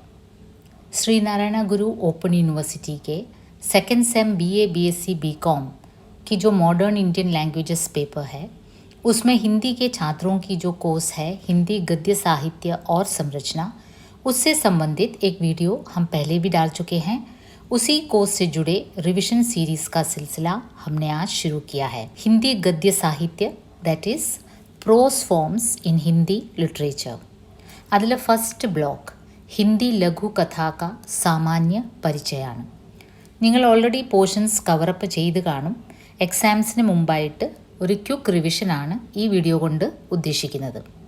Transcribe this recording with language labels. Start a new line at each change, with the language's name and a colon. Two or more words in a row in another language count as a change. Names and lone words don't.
Hindi: श्री नारायण गुरु ओपन यूनिवर्सिटी के सेकेंड सेम बीए बीएससी बीकॉम की जो मॉडर्न इंडियन लैंग्वेजेस पेपर है, उसमें हिंदी के छात्रों की जो कोर्स है हिंदी गद्य साहित्य और संरचना, उससे संबंधित एक वीडियो हम पहले भी डाल चुके हैं। उसी कोर्स से जुड़े रिविजन सीरीज़ का सिलसिला हमने आज शुरू किया है। हिंदी गद्य साहित्य
English: that is prose forms in Hindi literature.
Malayalam: അതിലെ
English: first block
Malayalam: ഹിന്ദി ലഘുകഥാക സാമാന്യ പരിചയമാണ്. നിങ്ങൾ
English: already portions cover up
Malayalam: ചെയ്ത് കാണും. എക്സാംസിന് മുമ്പായിട്ട് ഒരു ക്വിക്ക് റിവിഷനാണ് ഈ വീഡിയോ കൊണ്ട് ഉദ്ദേശിക്കുന്നത്.